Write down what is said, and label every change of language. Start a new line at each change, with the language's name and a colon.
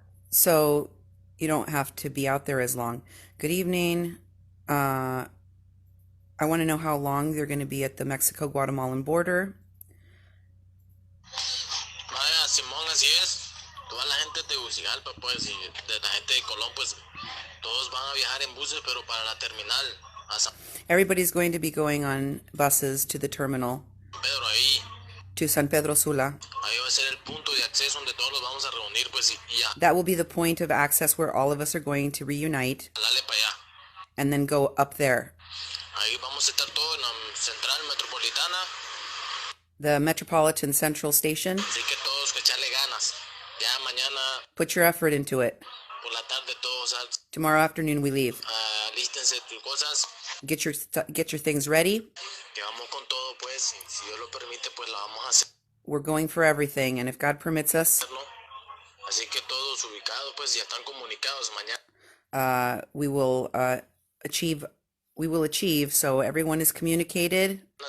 English: So you don't have to be out there as long. Good evening. I want to know how long they're going to be at the Mexico-Guatemalan border.
Spanish: Simón, así es. Toda la gente de Tegucigalpa, pues, y de la gente de Colón, pues, todos van a viajar en buses, pero para la terminal.
English: Everybody's going to be going on buses to the terminal.
Spanish: Pedro, ahí.
English: To San Pedro Sula.
Spanish: Ahí va a ser el punto de acceso donde todos los vamos a reunir, pues, y ya.
English: That will be the point of access where all of us are going to reunite.
Spanish: Dale para allá.
English: And then go up there.
Spanish: Ahí vamos a estar todos en la central metropolitana.
English: The Metropolitan Central Station.
Spanish: Así que todos que echarle ganas. Ya mañana.
English: Put your effort into it.
Spanish: Por la tarde todos.
English: Tomorrow afternoon we leave.
Spanish: Lístense tus cosas.
English: Get your things ready.
Spanish: Que vamos con todo, pues. Si Dios lo permite, pues la vamos a hacer.
English: We're going for everything, and if God permits us.
Spanish: Así que todos ubicados, pues ya están comunicados mañana.
English: We will achieve. So everyone is communicated.